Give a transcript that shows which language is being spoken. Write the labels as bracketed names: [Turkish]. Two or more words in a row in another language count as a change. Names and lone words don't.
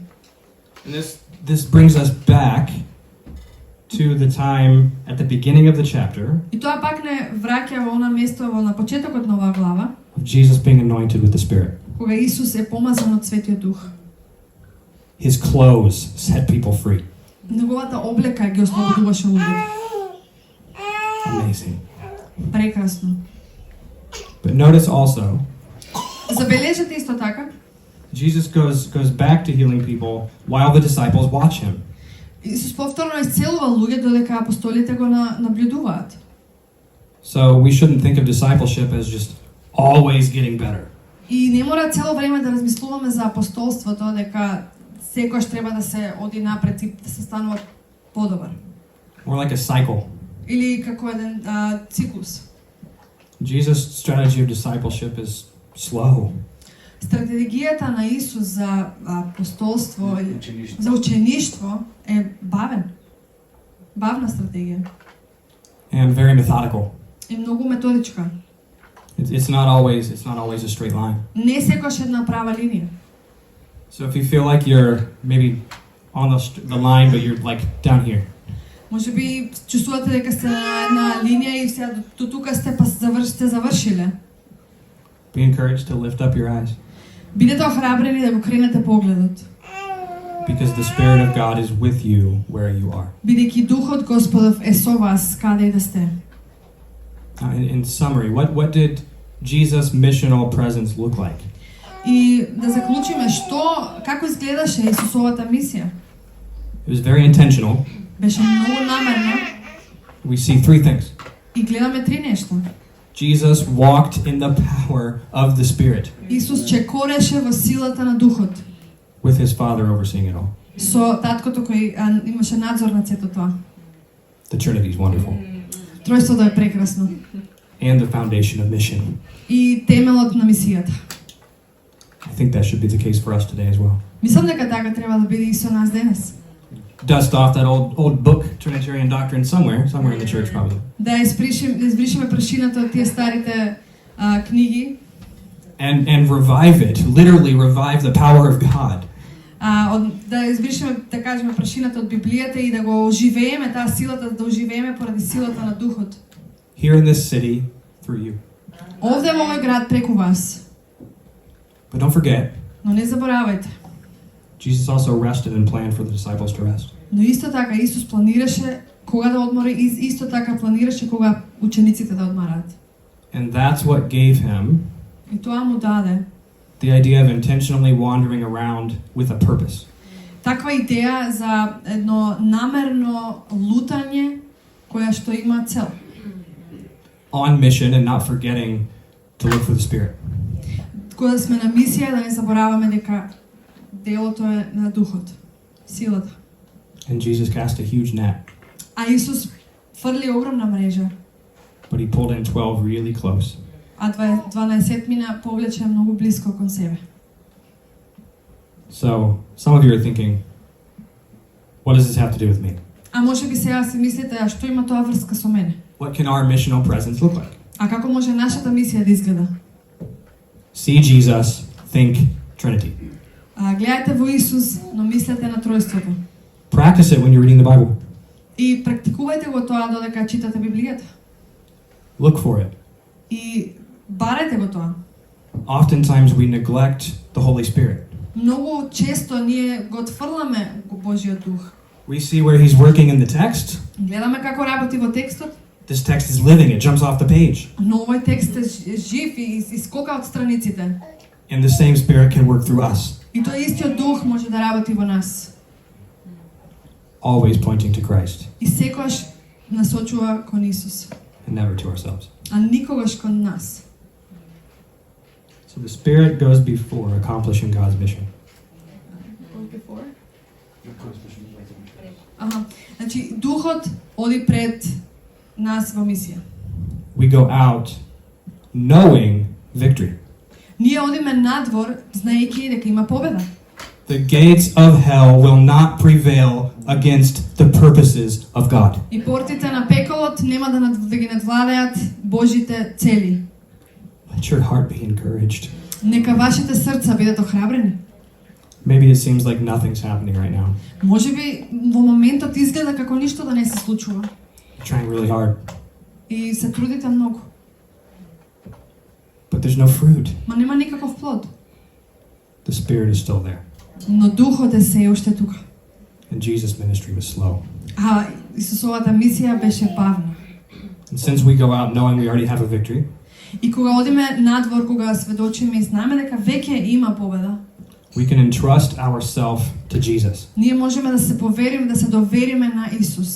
[English] And this brings us back to the time at the beginning of the chapter. [Macedonian] И тоа пак не враќа во она место на почетокот на оваа глава, [English] Of Jesus being anointed with the Spirit. [Macedonian] кога Исус е помазан од Светиот Дух. [English] His clothes set people free. [Macedonian] Неговата облека ги ослободуваше луѓето. [English] Amazing. [Macedonian] Прекрасно. [English] But notice also, [Macedonian] Забележете исто така, [English] Jesus goes back to healing people while the disciples watch him. [Macedonian] Исус повторно исцелува луѓе додека апостолите го наблюдуваат. [English] So we shouldn't think of discipleship as just always getting better. [Macedonian] И не мора цело време да размислуваме за апостолството дека секојаш треба да се оди напред и да се станува подобар. [English] More like a cycle. [Macedonian] Или како еден циклус. [English] Jesus' strategy of discipleship is slow. [Macedonian] Стратегијата на Исус за апостолство и Учеништво. за учеништво е бавна стратегија. [English] And very methodical. [Macedonian] И многу методичка. [English] It's not always a straight line. [Macedonian] Не секојаш една права линија. [English] So if you feel like you're maybe on the line, but you're like down here, [Macedonian] Може би чувствувате дека сте на една линија и сега до тука сте па сте завршиле. [English] be encouraged to lift up your eyes, [Macedonian] Бидете охрабрени да го кренете погледот. [English] because the Spirit of God is with you where you are. [Macedonian] Бидејќи Духот Господов е со вас каде и да сте. [English] In summary, what did Jesus' missional presence look like? [Macedonian] И да заклучиме како изгледаше Исусовата мисија. [English] It was very intentional. [Macedonian] Беше многу намерна [English] We see three things. [Macedonian] и гледаме три нешта. [English] Jesus walked in the power of the Spirit, [Macedonian] Исус чекореше во силата на Духот, [English] with his Father overseeing it all. [Macedonian] со таткото кој имаше надзор над сето тоа. [English] The Trinity is wonderful. [Macedonian] Тројството е прекрасно. [English] And the foundation of mission. [Macedonian] И темелот на мисијата. [English] I think that should be the case for us today as well. [Macedonian] Мислам дека така треба да биде и со нас денес. [English] Dust off that old book, Trinitarian doctrine, somewhere in the church probably. [Macedonian] Да избришеме прашината од тие старите книги. [English] And revive it, literally revive the power of God. [Macedonian] Да избришеме, да кажеме, прашината од Библијата и да го оживееме таа силата, да оживееме поради силата на Духот. [English] Here in this city, through you. [Macedonian] Овде во овој град преку вас. [English] But don't forget, [Macedonian] Но не заборавајте. [English] Jesus also rested and planned for the disciples to rest. [Macedonian] Но исто така Исус планираше кога да одмори и исто така планираше кога учениците да одмораат. [English] And that's what gave him [Macedonian] И тоа му даде [English] the idea of intentionally wandering around with a purpose. [Macedonian] таква идеја за едно намерно лутање која што има цел. [English] On mission and not forgetting to look for the Spirit. [Macedonian] Кога сме на мисија да не забораваме дека делото е на Духот, силата. [English] And Jesus cast a huge net, [Macedonian] А Исус фрли огромна мрежа, [English] but he pulled in 12 really close. [Macedonian] а 12 мина повлече многу близко кон себе. [English] So, some of you are thinking, what does this have to do with me? [Macedonian] А може би сега си мислите, а што има тоа врска со мене? [English] What can our missional presence look like? [Macedonian] А како може нашата мисија да изгледа? [English] See Jesus, think Trinity. [Macedonian] Гледајте во Исус, но мислете на тројството. [English] Practice it when you're reading the Bible. [Macedonian] И практикувајте го тоа додека читате Библијата. [English] Look for it. [Macedonian] И барете го тоа. [English] Oftentimes we neglect the Holy Spirit. [Macedonian] Многу често ние го отфрламе Божиот дух. [English] We see where he's working in the text. [Macedonian] Гледаме како работи во текстот, [English] This text is living, it jumps off the page. [Macedonian] но овој текст е жив и искока од страниците. [English] And the same Spirit can work through us, [Macedonian] И тој истиот дух може да работи во нас. [English] always pointing to Christ [Macedonian] И секогаш насочува кон Исус, [English] and never to ourselves. [Macedonian] а никогаш кон нас. [English] So the Spirit goes before accomplishing God's mission. [Macedonian] Значи, духот оди пред нас во мисија. [English] We go out knowing victory. [Macedonian] Ние одиме надвор, знаејќи дека има победа. [English] The gates of hell will not prevail against the purposes of God. [Macedonian] И портите на пеколот нема да ги надвладеат Божите цели. [English] Let your heart be encouraged. [Macedonian] Нека вашите срца бидат охрабрени. [English] Maybe it seems like nothing's happening right now. [Macedonian] Може би во моментот изгледа како ништо да не се случува. [English] You're trying really hard, [Macedonian] И се трудите многу. [English] but there's no fruit. [Macedonian] Ма нема никаков плод. [English] The Spirit is still there. [Macedonian] Но духот е се уште тука. [English] And Jesus' ministry was slow. [Macedonian] А Исусовата мисија беше бавна. [English] And since we go out knowing we already have a victory, [Macedonian] И кога одиме надвор, кога сведочиме и знаеме дека веќе има победа, [English] we can entrust ourselves to Jesus [Macedonian] ние можеме да се повериме, да се довериме на Исус